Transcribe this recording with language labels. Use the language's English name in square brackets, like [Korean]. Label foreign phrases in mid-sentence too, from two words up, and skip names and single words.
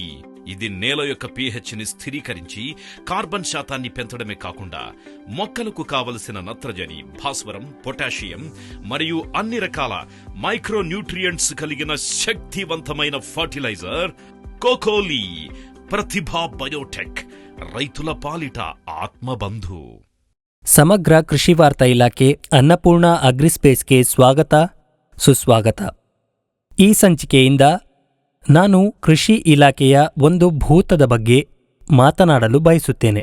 [Telugu] ఇది నేల యొక్క pH ని స్థిరీకరించి కార్బన్ శాతాన్ని పెంచడమే కాకుండా మొక్కలకు కావలసిన నత్రజని, భాస్వరం, పొటాషియం మరియు అన్ని రకాల [English] micro nutrients [Telugu] కలిగిన శక్తివంతమైన ఫర్టిలైజర్ కోకోలి. ప్రతిభా బయోటెక్, రైతుల పాలిట ఆత్మబంధు. [Kannada] ಸಮಗ್ರ ಕೃಷಿ ವಾರ್ತಾ ಇಲಾಖೆ ಅನ್ನಪೂರ್ಣ ಅಗ್ರಿಸ್ಪೇಸ್ಗೆ ಸ್ವಾಗತ ಸುಸ್ವಾಗತ. ಈ ಸಂಚಿಕೆಯಿಂದ ನಾನು ಕೃಷಿ ಇಲಾಖೆಯ ಒಂದು ಭೂತದ ಬಗ್ಗೆ ಮಾತನಾಡಲು ಬಯಸುತ್ತೇನೆ.